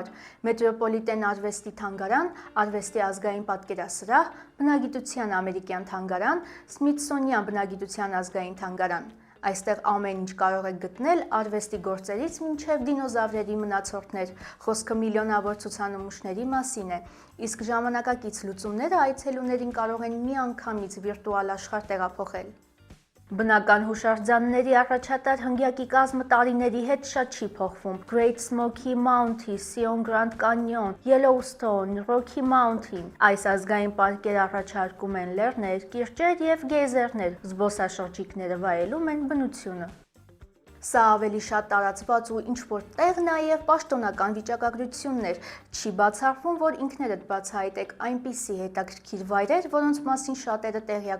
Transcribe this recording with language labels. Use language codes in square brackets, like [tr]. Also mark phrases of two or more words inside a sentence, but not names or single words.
[hy] Մետրոպոլիտեն արվեստի թանգարան, արվեստի ազգային պատկերասրահ, բնագիտության ամերիկյան թանգարան, Սմիթսոնյան բնագիտության ազգային թանգարան։ Այստեղ ամեն ինչ կարող եք գտնել արվեստի գործերից մինչև դինոզավրերի մնացորդներ, խոսքը միլիոնավոր ցուցանմուշների մասին է, իսկ ժամանակակից լուծումները այցելուներին կարող են միանգամից վիրտուալ աշխարհ տեղափոխել։ Բնական հուշարձանների առաջատար հնգյակի կազմը տարիների հետ շատ չի փոխվում։ Great Smoky Mountain, Sion Grand Canyon, Yellowstone, Rocky Mountain։ Այս ազգային պարկերը առաջարկում են լեռներ, կիրճեր եւ գեյզերներ։ Զբոսաշրջիկները վայելում են բնությունը։ Սա ավելի շատ տարածված ու ինչ-որ տեղ նաև պաշտոնական վիճակագրություններ։ Չի բացառվում, որ ինքներդ բացահայտեք այնպիսի հետաքրքիր վայրեր, որոնց մասին շատերը տեղյակ